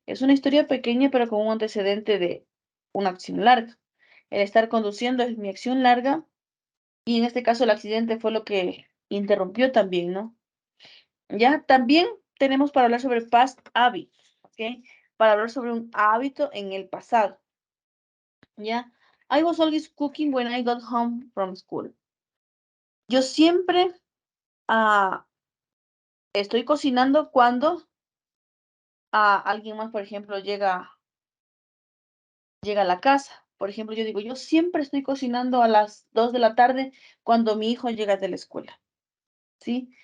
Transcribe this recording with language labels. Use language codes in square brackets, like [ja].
[es] Es una historia pequeña, pero con un antecedente de una acción larga. El estar conduciendo es mi acción larga y en este caso el accidente fue lo que interrumpió también, ¿no? Ya también tenemos para hablar sobre past habits, ¿ok? Para hablar sobre un hábito en el pasado. ¿Ya? [en] I was always cooking when I got home from school. [es] Yo siempre ah, estoy cocinando cuando alguien más, por ejemplo, llega a la casa. Por ejemplo, yo digo, yo siempre estoy cocinando a las 2 de la tarde cuando mi hijo llega de la escuela, ¿sí?